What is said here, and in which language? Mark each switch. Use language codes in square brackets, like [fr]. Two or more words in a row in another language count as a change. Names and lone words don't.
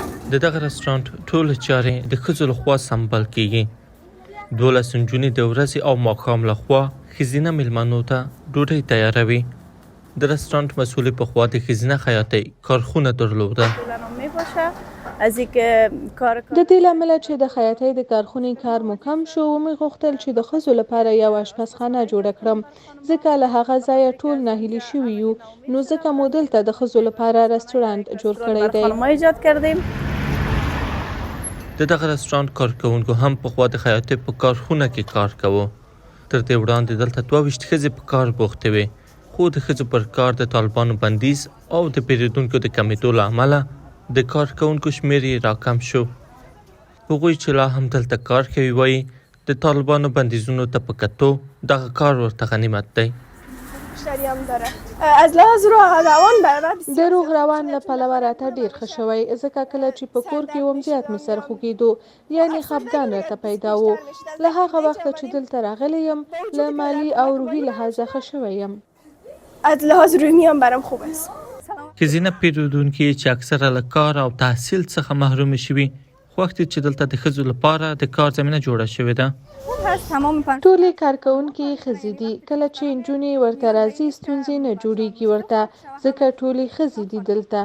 [ps] د دغه رستورانت ټول چارې د ښځو لخوا سمبال کیږي. 12 نجونې د ورځې او ماښام لخوا ښځینه میلمنو ته ډوډۍ تیاروي. د رستورانت مسئول په خوا د ښځینه خیاطۍ کارخونه درلوده. [fa] از اینکه کار [ps] د دې لامل چې د خیاطۍ د کارخونې کار مو کم شو، مې غوښتل چې د ښځو لپاره یو اشپزخانه جوړه کړم، ځکه له هغه ځایه ټول ناهیلي شوي یو، نو ځکه مو دلته د ښځو لپاره رستورانت جوړ کړی دی. [fa] ما ایجاد کردیم. [ps] د دغه رستورانت کارکوونکو هم په خوا د خیاطۍ په کارخونه کې کار کوه. تر دې وړاندې دلته 22 ښځې په کار بوختې وې، خو د ښځو پر کار د طالبانو بندیز او د پیرودونکو د کمیدو له امله د کارکوونکو شمیر یې راکم شو. هغوی چې لا هم دلته کار کوي وایي د طالبانو بندیزونو ته په کتو دغه کار ورته غنیمت دی. [fa] از لحاظ روان [ps] د روغ روان له پلوه راته ډېر ښه شوی، ځکه کله چې په کور کې وم زیات مې سر خوږېدو، یعنې خفګان راته پیدا و. له هغه وخته چې دلته راغلی یم له مالي او روحي لحاظه ښه شوی یم. [fa] از لحاظ روحی هم برام خوب است. [ps] ښځینه پیرودونکي چې اکثره له کار او تحصیل څخه محروم شوي، خوښ دي چې دلته د ښځو لپاره د کار زمینه جوړه شوې ده. ټولې کارکوونکي ښځې دي، کله چې نجونې ورته راځي ستونزې نه جوړېږي ورته، ځکه ټولې ښځې دي دلته.